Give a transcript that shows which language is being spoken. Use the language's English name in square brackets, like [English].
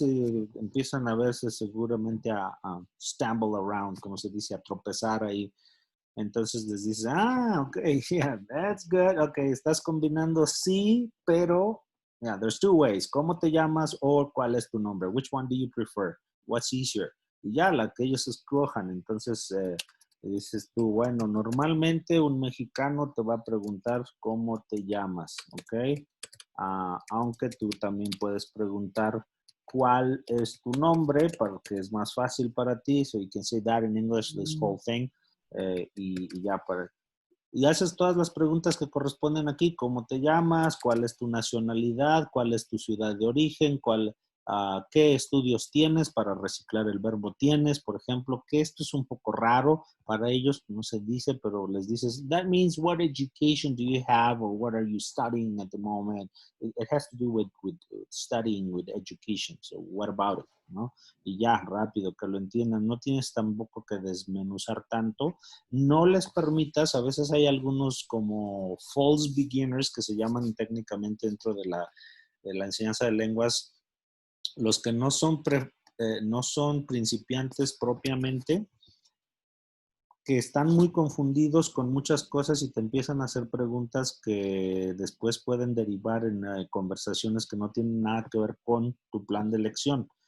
[Spanish] Empiezan a veces seguramente a [English] stumble around, [Spanish] como se dice, a tropezar ahí. Entonces les dices, [English] ok, yeah, that's good. Ok, [Spanish] estás combinando sí, pero, [English] yeah, there's two ways. [Spanish] ¿Cómo te llamas o cuál es tu nombre? [English] Which one do you prefer? What's easier? [Spanish] Y ya, la que ellos escojan. Entonces, dices tú, bueno, normalmente un mexicano te va a preguntar cómo te llamas, ¿ok? aunque tú también puedes preguntar cuál es tu nombre, porque es más fácil para ti. [English] So you can say that in English, this whole thing. [Spanish] Y ya y haces todas las preguntas que corresponden aquí. ¿Cómo te llamas? ¿Cuál es tu nacionalidad? ¿Cuál es tu ciudad de origen? ¿Qué estudios tienes para reciclar el verbo tienes? Por ejemplo, que esto es un poco raro para ellos, no se dice, pero les dices, [English] that means what education do you have or what are you studying at the moment? It has to do with studying, with education. So what about it? [Spanish] ¿No? Y ya, rápido, que lo entiendan. No tienes tampoco que desmenuzar tanto. No les permitas, a veces hay algunos como false beginners que se llaman técnicamente dentro de la enseñanza de lenguas, los que no son principiantes propiamente, que están muy confundidos con muchas cosas y te empiezan a hacer preguntas que después pueden derivar en conversaciones que no tienen nada que ver con tu plan de lección.